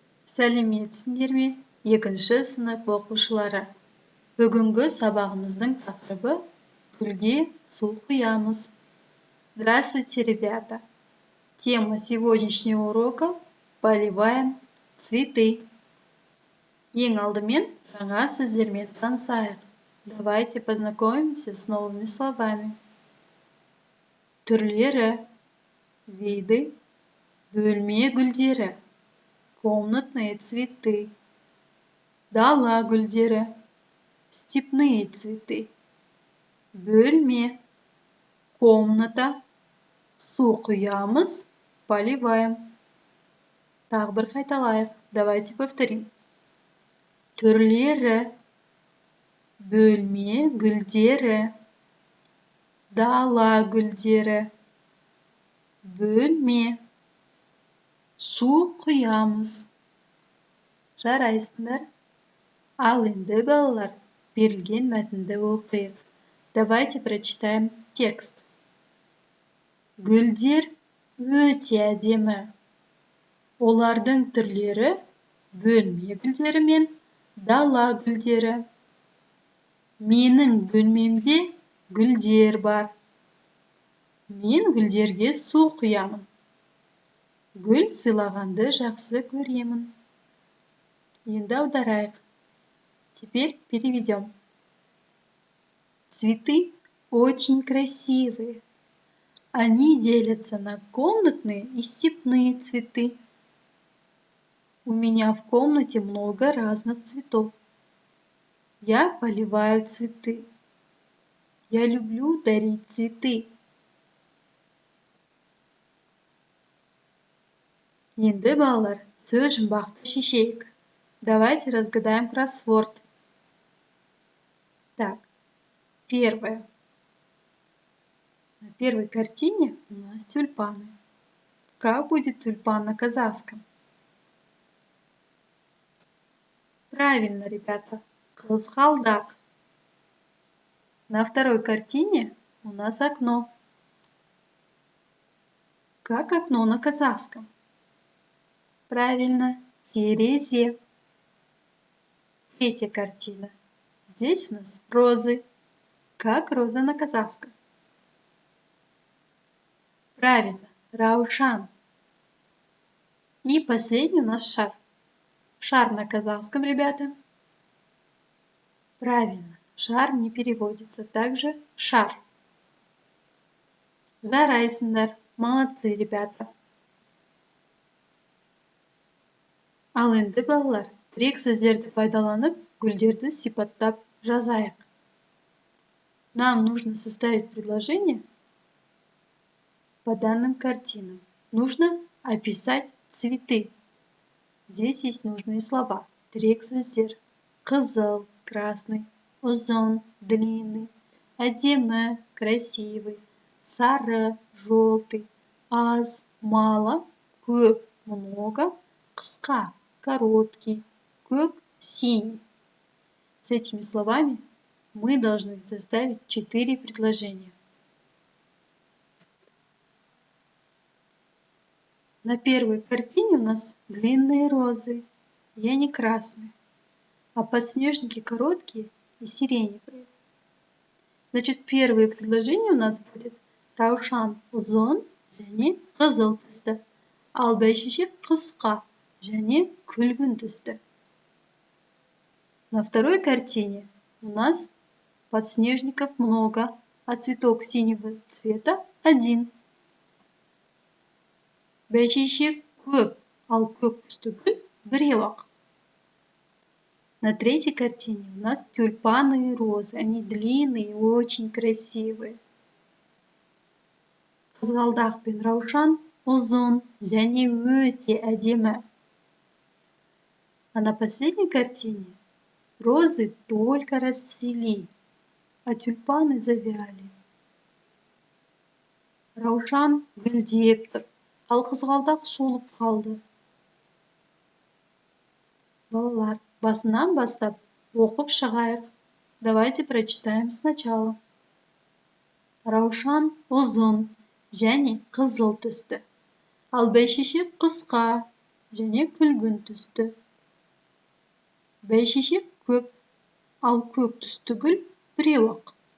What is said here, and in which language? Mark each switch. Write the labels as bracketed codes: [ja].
[kk] Сәлеметсіңдер ме, екінші сынып оқушылары? Бүгінгі сабағымыздың тақырыбы гүлге су құямыз. [ru] Здравствуйте, ребята! Тема сегодняшнего урока – поливаем цветы. [kk] Ең алдымен жаңа сөздермен танысайық. [ru] Давайте познакомимся с новыми словами. [kk] Түрлері, [ru] виды, [kk] бөлме гүлдері, [ru] комнатные цветы, [kk] дала гүлдері, [ru] степные цветы, [kk] бөлме, [ru] комната, [kk] су құямыз, [ru] поливаем. [kk] Тағы бір қайталайық. [ru] Давайте повторим. [kk] Түрлері, бөлме гүлдері, дала гүлдері, бөлме, су құямыз. Жарайсыңдар. Ал енді балалар, берілген мәтінді оқиық. [ru] Давайте прочитаем текст. [kk] Гүлдер өте әдемі. Олардың түрлері бөлме гүлдері мен дала гүлдері. Менің бөлмемде гүлдер бар. Мен гүлдерге су құямын. Гүл сыйлағанды жақсы көремін. Енді аударайық. [ru] Теперь переведем. Цветы очень красивые. Они делятся на комнатные и степные цветы. У меня в комнате много разных цветов. Я поливаю цветы. Я люблю дарить цветы. [kk] Енді балалар, сөз жұмбақты шешейік. [ru] Давайте разгадаем кроссворд. Так, первое. На первой картине у нас тюльпаны. Как будет тюльпан на казахском? Правильно, ребята, қызғалдақ. На второй картине у нас окно. Как окно на казахском? Правильно, терезе. Третья картина. Здесь у нас розы. Как роза на казахском? Правильно, раушан. И последний у нас шар. Шар на казахском, ребята. Правильно, шар не переводится. Также шар. [kk] Жарайсыңдар. [ru] Молодцы, ребята. [kk] Ал енді балалар, тірек сөздерді пайдаланып, гүлдерді сипаттап жазайық. [ru] Нам нужно составить предложение по данным картинам. Нужно описать цветы. Здесь есть нужные слова. [kk] Тірек сөздер. Қызыл, [ru] красный, [kk] ұзын, [ru] длинный, [kk] әдемі, [ru] красивый, [kk] сары, [ru] желтый, [kk] аз, [ru] мало, [kk] көп, [ru] много, [kk] қысқа, [ru] короткий, [kk] көк, [ru] синий. С этими словами мы должны составить 4 предложения. На первой картине у нас длинные розы, и они красные, а подснежники короткие и сиреневые. Значит, первое предложение у нас будет [kk] раушан ұзын және қызыл түсті, ал бәйшешек қысқа және күлгін түсті. [ru] На второй картине у нас подснежников много, а цветок синего цвета один. [kk] Бәйшешек көп, ал көк түсті гүл біреу-ақ. [ru] На третьей картине у нас тюльпаны и розы. Они длинные и очень красивые. [kk] Қызғалдақ пен раушан ұзын және өте әдемі. [ru] А на последней картине розы только расцвели, а тюльпаны завяли. [kk] Раушан гүлдеп тұр, ал қызғалдақ солып қалды. Балалар, басынан бастап оқып шығайық. [ru] Давайте прочитаем сначала. [kk] Раушан ұзын және қызыл түсті, ал бәйшешек қысқа және күлгін түсті. бәйшешек көп, ал көк түсті гүл біреу-ақ.